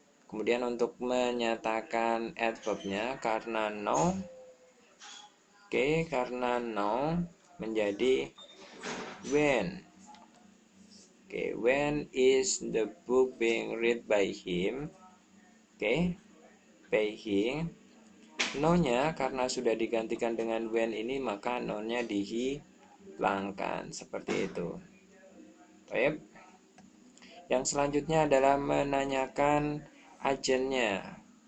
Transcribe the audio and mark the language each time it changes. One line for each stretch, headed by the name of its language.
Indonesian: Kemudian untuk menyatakan adverbnya, karena now, karena now menjadi when.
English: When is the book being read by him? By him.
Indonesian: No-nya karena sudah digantikan dengan when ini, maka no-nya dihilangkan, seperti itu. Baik. Yang selanjutnya adalah menanyakan agennya.